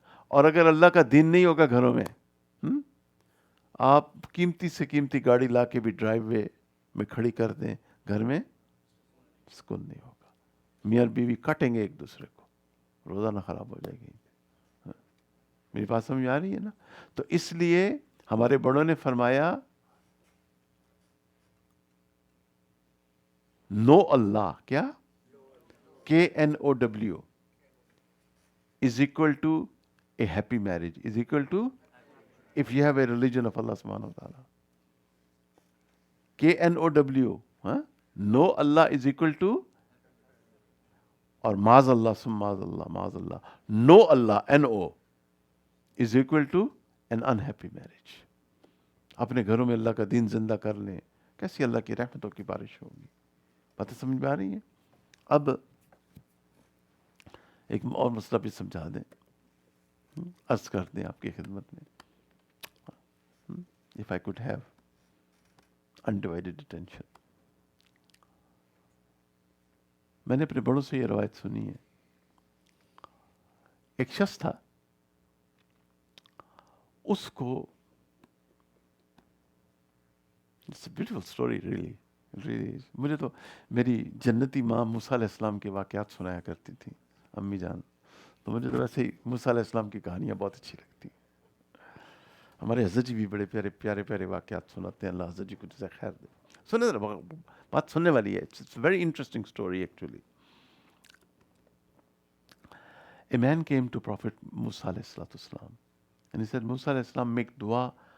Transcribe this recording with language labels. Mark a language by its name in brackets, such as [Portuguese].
[Urdu] اور اگر اللہ کا دین نہیں ہوگا گھروں میں, آپ قیمتی سے قیمتی گاڑی لا کے بھی ڈرائیو وے میں کھڑی کر دیں, گھر میں سکون نہیں ہوگا. میاں بیوی کٹیں گے ایک دوسرے کو, روزانہ خراب ہو جائے گی. میری بات سمجھ آ رہی ہے نا؟ تو اس لیے ہمارے بڑوں نے فرمایا نو اللہ, کیا [English] KNOW is equal to a happy marriage, is equal to if you have a religion of Allah subhanahu wa ta'ala. KNOW, no Allah is equal to, or maaz Allah, maaz Allah, maaz Allah, no Allah, NO is equal to an unhappy marriage. [Urdu] اپنے گھروں میں اللہ کا دین زندہ کر لیں, کیسی اللہ کی رحمتوں کی بارش ہوگی. باتیں سمجھ میں آ رہی ہیں؟ اب ایک اور مسئلہ بھی سمجھا دیں, عرض کر دیں آپ کی خدمت میں. [English] If I could have undivided attention. [Urdu] میں نے اپنے بڑوں سے یہ روایت سنی ہے. ایک شخص تھا, اس کو [English] It's a beautiful story, really. Really. [Urdu] مجھے تو میری جنتی ماں موسیٰ علیہ السلام کے واقعات سنایا کرتی تھی, امی جان. تو مجھے تو ویسے ہی موسیٰ علیہ السلام کی کہانیاں بہت اچھی لگتی. ہمارے حضرت جی بھی بڑے پیارے واقعات سناتے ہیں, اللہ حضرت جی کو جزائے خیر دے. سنیں ذرا, بات سننے والی ہے. [English] It's a very interesting story actually. A man came to Prophet Musa alayhi salatu wasalam, and he said, Musa alayhi salam, make dua.